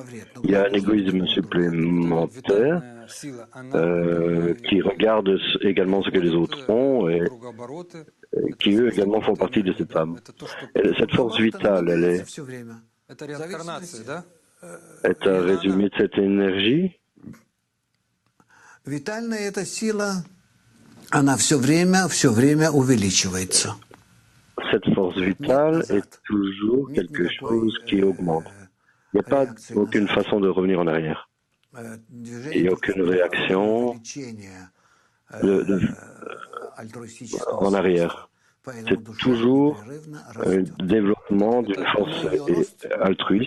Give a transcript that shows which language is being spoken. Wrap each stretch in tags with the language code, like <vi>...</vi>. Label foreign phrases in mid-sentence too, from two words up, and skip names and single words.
<fr>Il y a un égoïsme supplémentaire qui regarde également ce que les autres ont et qui eux également font partie de cette femme. Et cette force vitale, elle est un résumé de cette énergie.</fr> <ru>Витальная эта сила, она все время увеличивается.</ru> <fr>Cette force vitale est toujours quelque chose qui augmente. Il n'y a pas aucune façon de revenir en arrière. Il n'y a aucune réaction en arrière. C'est toujours un développement d'une force altruiste.</fr>